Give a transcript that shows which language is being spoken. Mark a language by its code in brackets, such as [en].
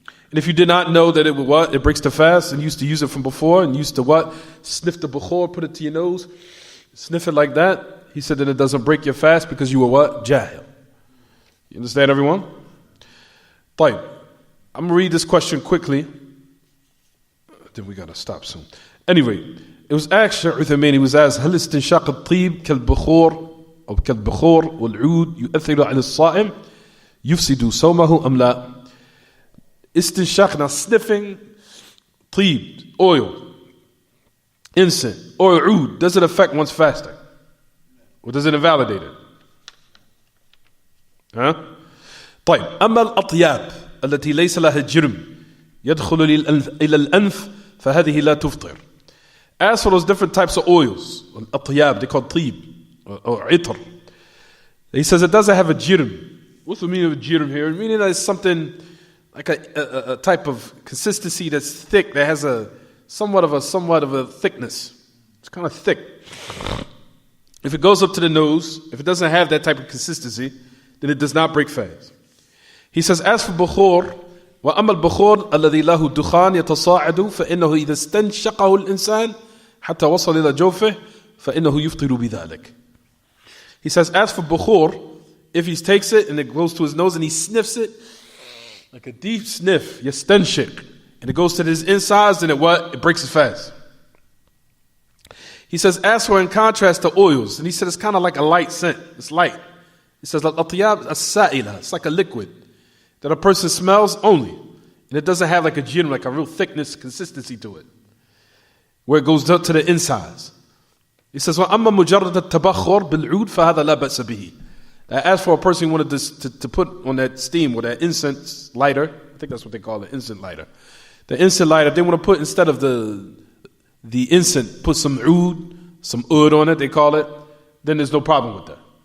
[en] And if you did not know that it breaks the fast and used to use it from before and used to sniff the bukhur, put it to your nose, sniff it like that, he said that it doesn't break your fast because you were jahil. You understand, everyone? [ar] طيب. [en] I'm going to read this question quickly. Then we got to stop soon. Anyway, it was asked, [ar] Uthaymin, he was asked, هل استنشاق الطيب كالبخور أو كالبخور والعود يؤثر على الصائم يفسد صومه أم لا? [en] Istinshaq, now sniffing طيب, oil, incense, or oud, does it affect one's fasting? Or does it invalidate it? [ar] طيب أما الأطياب التي ليس لها جرم يدخل إلى الأنف فهذه لا تفطر. [en] As for those different types of oils, الأطياب, they call طيب or عطر, he says it doesn't have a jirm. What's the meaning of a jirm here? Meaning that it's something like a type of consistency that's thick, that has somewhat of a thickness. It's kind of thick. If it goes up to the nose, if it doesn't have that type of consistency, then it does not break fast. He says, as for bukhur, [ar] وأما البخور الذي له دخان يتصاعد فإنه إذا استنشقه الإنسان حتى وصل إلى جوفه فإنه يفطر بذلك. [en] He says, as for bukhur, if he takes it and it goes to his nose and he sniffs it, like a deep sniff, yastanshik, and it goes to his insides, then it breaks his fast. He says, as for in contrast to oils, and he said it's kind of like a light scent. It's light. He says, al-atiyab as-sa'ila. It's like a liquid that a person smells only. And it doesn't have like a gin, like a real thickness, consistency to it, where it goes up to the insides. He says, [ar] وَأَمَّا مُجَرَّدَ التَّبَخُّرْ بِالْعُودِ فَهَذَا لَا بَأْسَ بِهِ. [en] As for a person who wanted to put on that steam or that incense lighter, I think that's what they call it, incense lighter. The incense lighter, they want to put, instead of the incense, put some oud on it, they call it, then there's no problem with that.